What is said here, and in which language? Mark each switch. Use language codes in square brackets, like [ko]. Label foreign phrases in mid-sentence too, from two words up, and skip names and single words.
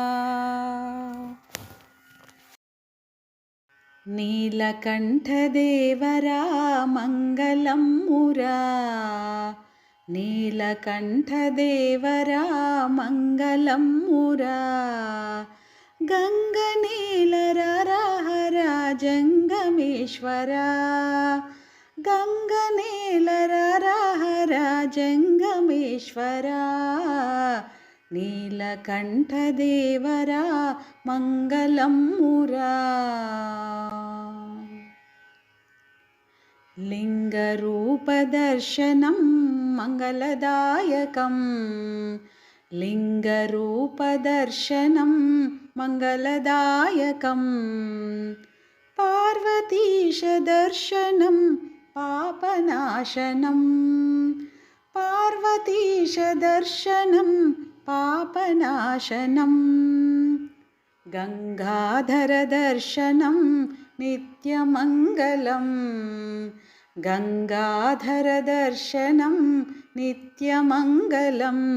[te] నీలకంఠదేవరా మంగళం మురా నీలకంఠదేవరా మంగళం మురా గంగనీలరహరా జంగమేశ్వరా గంగనీలరహరా జంగమేశ్వరా నీలకంఠదేవరా మంగళం మురా [sa] लिङ्गरूपदर्शनं मङ्गलदायकं लिङ्गरूपदर्शनं मङ्गलदायकं पार्वतीशदर्शनं पापनाशनं पार्वतीशदर्शनं पापनाशनं गङ्गाधरदर्शनं नित्यमङ्गलं गङ्गाधरदर्शनं नित्यमङ्गलं